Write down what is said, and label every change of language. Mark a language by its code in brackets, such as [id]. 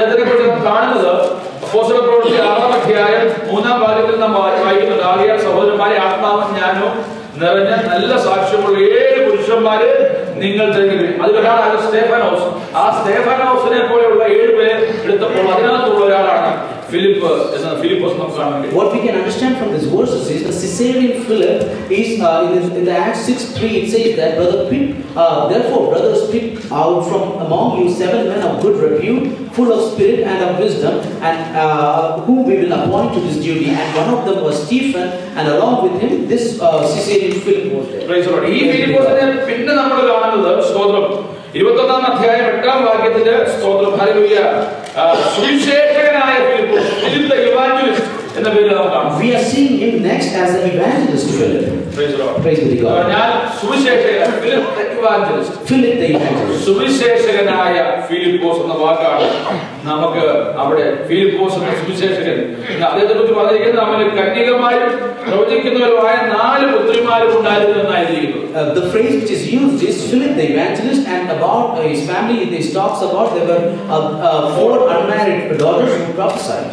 [ml] അദ്ദേഹത്തിനെ കുറിച്ച് നാം കാണുന്നത് അപ്പോസ്തലപ്രവൃത്തി 6-ാം അധ്യായം 3-ാം വാക്യത്തിൽ നാം വായിക്കുന്നത്, ആകയാൽ സഹോദരന്മാരെ ആത്മാവും ജ്ഞാനവും നിറഞ്ഞ നല്ല സാക്ഷ്യമുള്ള 7 പുരുഷന്മാര് നിങ്ങൾ തിരഞ്ഞെടുക്കും. അതിലൊരാളാണ് സ്തേഫാനോസ്. ആ സ്തേഫാനോസിനെ പോലെയുള്ള 7 പേരെ എടുത്തപ്പോൾ അതിനകത്തുള്ള ഒരാളാണ് ഫിലിപ്പ് എന്ന ഫിലിപ്പോസ് നാം കാണുന്നത്. [en] What we can understand from these verses is the Caesarean Philip is in the Acts 6:3 it says that therefore brothers pick out from among you 7 men of good repute, full of spirit and of wisdom, and whom we will appoint to this duty. And one of them was Stephen, and along with him this Caesarean Philip was there. Praise the Lord. [ml] ഈ ഫിലിപ്പോസിനെ പിന്നെ നമ്മൾ കാണുന്നത് സ്തോത്രം 21-ാം അധ്യായം 8-ാം വാക്യത്തില് സ്തോത്രം hallelujah സുവിശേഷകനായ Philipose, [en] Philip the evangelist [ml] എന്ന പേരിൽ നാം കാണുന്നു. [en] We are seeing him next as an evangelist Philip. Praise the Lord. Praise be to God. [ml] ഞാൻ Suviseshakan [en] Philip the evangelist. Philip the evangelist. [ml] സുവിശേഷകനായ Philipose എന്ന വാക്കാണ് നമുക്ക് അവിടെ ഫിലിപ്പോസ് എന്ന സുവിശേഷകൻ. അദ്ദേഹത്തെ കുറിച്ച് പറഞ്ഞിരിക്കുന്നത് അവന് കന്യകമാരും പ്രവചിക്കുന്നവരുമായ 4 പുത്രിമാരും ഉണ്ടായിരുന്നു എന്നായിരിക്കുന്നു. [en] The phrase which is used is Philip the evangelist, and about his family it talks about there were 4 unmarried daughters who prophesied.